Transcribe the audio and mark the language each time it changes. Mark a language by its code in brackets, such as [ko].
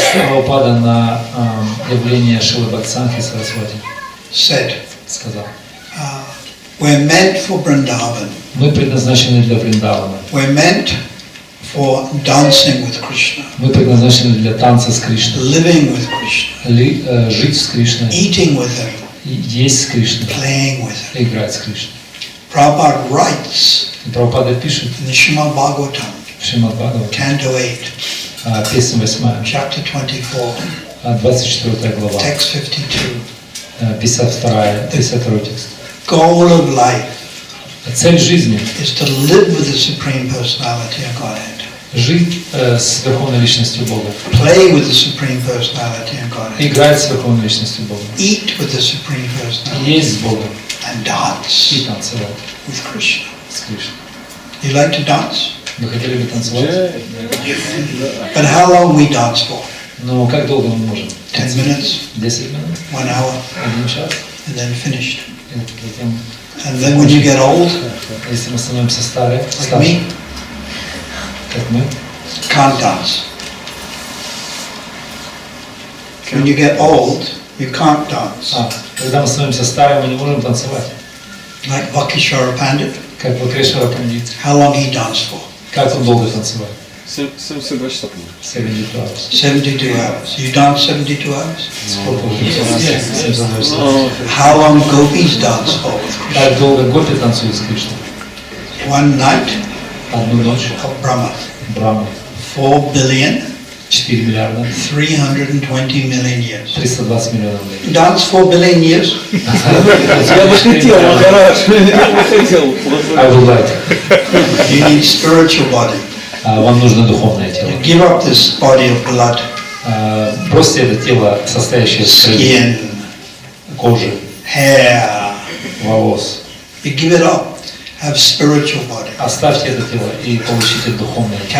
[ru] Прабхупада на явление Шрилы Прабхупады Сарасвати [en] said, [ru] сказал: [en] we're meant for Vrindavan. [ru] мы предназначены для Вриндавана. [en] We're meant for dancing with Krishna, [ru] Мы предназначены для танца с Кришной, [en] living with Krishna, [ru] жить с Кришной, [en] eating with him, [ru] есть с Кришной, [en] playing with him. [ru] играть с Кришной. [en] Prabhupada writes [ru] И Прабхупада пишет [en] in the Srimad Bhagavatam, [ru] в Шримад Бхагаватам, [en] Canto 8, [ru] песня 8, [en] chapter 24, [ru] 24 глава, [en] text 52. [ru] 52 текст. [en] Goal of life [ru] Цель жизни [en] is to live with the Supreme Personality of Godhead, [ru] – жить с Верховной Личностью Бога, [en] play with the Supreme Personality of Godhead, [ru] играть с Верховной Личностью Бога, [en] eat with the Supreme Personality, [ru] есть с Богом [en] and [ru] и [en] dance [ru] танцевать [en] with Krishna. [ru] с Кришной. [en] You like to dance? [ru] Вы хотели бы танцевать? [en] But how long we dance for? [ru] Но как долго мы можем? [en] 10 minutes, [ru] 10 минут? [en] 1 hour, [ru] 1 час? [en] and then finished. [ru] И затем, [en] And then when you get old, [ru] если мы становимся старше, [en] like me, [ru] как мы, [en] can't dance. When you get old, you can't dance. [ru] когда мы становимся старыми, мы не можем танцевать. [en] Like Vakishvara Pandit, [ru] Как Вакрешвара Пандит. [en] how long he danced for? [ru] Как он долго танцевал? 72 часа, по-моему. [en] 72 hours. 72 hours. You dance 72 hours? [ru] Сколько вы танцевали? [en] How long gopis dance for with Krishna? [ru] Как долго гопи танцуют с Кришной? [en] One night [ru] Одну ночь [en] of Brahma. [ru] Брахма. [en] 4 billion [ru] 4 миллиарда [en] 320 million years. [ru] 320 миллионов лет. [en] Dance 4 billion years? [ru] Я бы хотел, Махарадж, я бы хотел. [en] I would like. You need spiritual body. [ru] Вам нужно духовное тело. [en] You give up this body of blood, [ru] Бросьте это тело, состоящее из [en] skin, [ru] кожи, [en] hair. [ru] волос. [en] You give it up. Have spiritual body. [ru] Оставьте это тело и получите духовное тело.